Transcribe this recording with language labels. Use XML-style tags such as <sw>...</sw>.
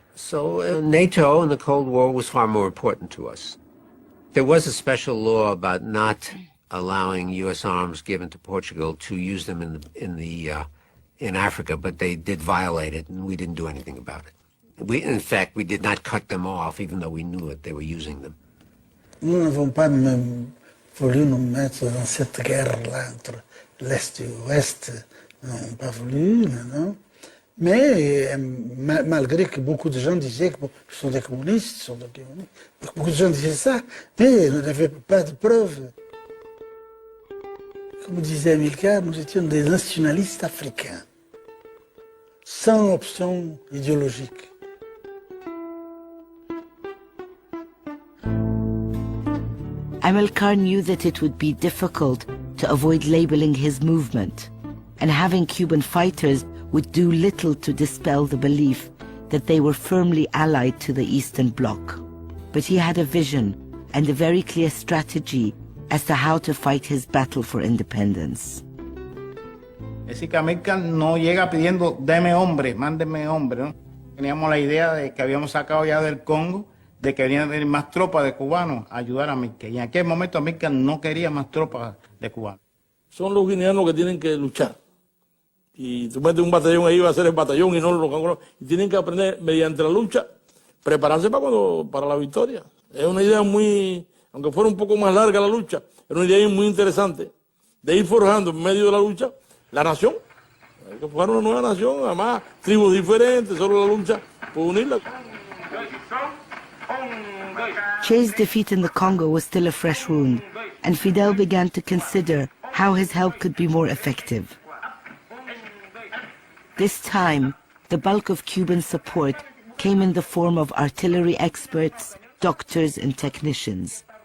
<en>So NATO and the Cold War was far more important to us. There was a special law about not allowing U.S. arms given to Portugal to use them in Africa, but they did violate it, and we didn't do anything about it. In fact, we did not cut them off, even though we knew it, they were using them.</en> <fr>Nous n'avons pas même voulu nous mettre dans cette guerre-là entre l'Est et l'Ouest. Nous n'avons pas voulu, non. Mais malgré que beaucoup de gens disaient que ce sont des communistes, beaucoup de gens disaient ça, mais on n'avait pas de preuves. Comme disait Amilcar, nous étions des nationalistes africains, sans option idéologique.</fr> <en>Amilcar knew that it would be difficult to avoid labeling his movement, and having Cuban fighters would do little to dispel the belief that they were firmly allied to the Eastern Bloc. But he had a vision and a very clear strategy as to how to fight his battle for independence.</en> <es>Es decir, que Amilcar no llega pidiendo, deme hombre, mándeme hombre, ¿no? Teníamos la idea de que habíamos sacado ya del Congo, de que venían a venir más tropas de cubanos a ayudar a Amilcar. Y en aquel momento Amilcar no quería más tropas de cubanos. Son los guineanos que tienen que luchar. Y tú metes un batallón ahí, va a ser el batallón y no los canguros. Y tienen que aprender mediante la lucha, prepararse para la victoria. Es una idea muy, aunque fuera un poco más larga la lucha, era una idea muy interesante de ir forjando en medio de la lucha la nación. Hay que forjar una nueva nación, además tribus diferentes, solo la lucha por unirla.</es> <en>Che's defeat in the Congo was still a fresh wound, and Fidel began to consider how his help could be more effective. This time, the bulk of Cuban support came in the form of artillery experts, doctors, and technicians.</en>